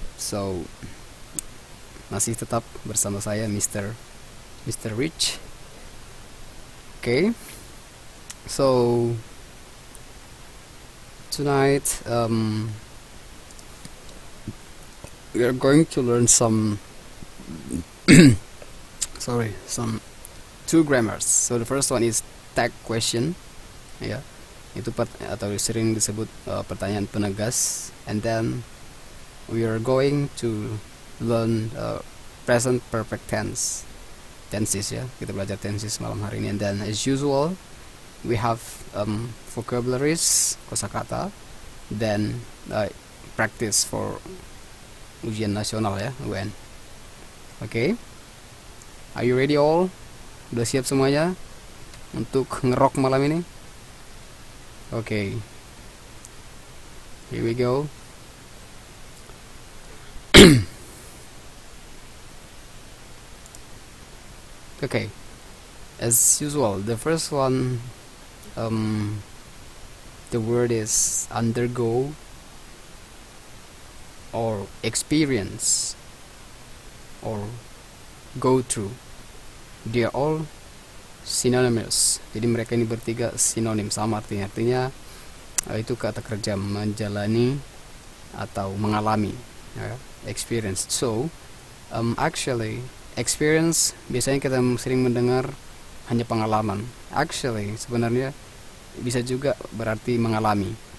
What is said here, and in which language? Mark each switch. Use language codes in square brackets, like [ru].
[id] So masih tetap bersama saya Mr. [en] Rich. Okay. So tonight we are going to learn some some two grammars. So the first one is tag question, ya, [id] itu atau sering disebut pertanyaan penegas. [en] And then we are going to learn present perfect tenses, ya, [id] kita belajar tenses malam hari ini. [en] And then as usual we have vocabularies, kosakata, then practice for ujian nasional ya, UN. Oke. Are you ready all? [id] Udah siap semuanya untuk ngerok malam ini? [en] Oke. Here we go. Okay. As usual, the first one, the word is undergo or experience or go through. They are all synonymous. [id] Jadi mereka ini bertiga sinonim, sama artinya. Artinya itu kata kerja menjalani atau mengalami, ya, experience. So actually experience biasanya kita sering mendengar hanya pengalaman. Actually sebenarnya bisa juga berarti mengalami.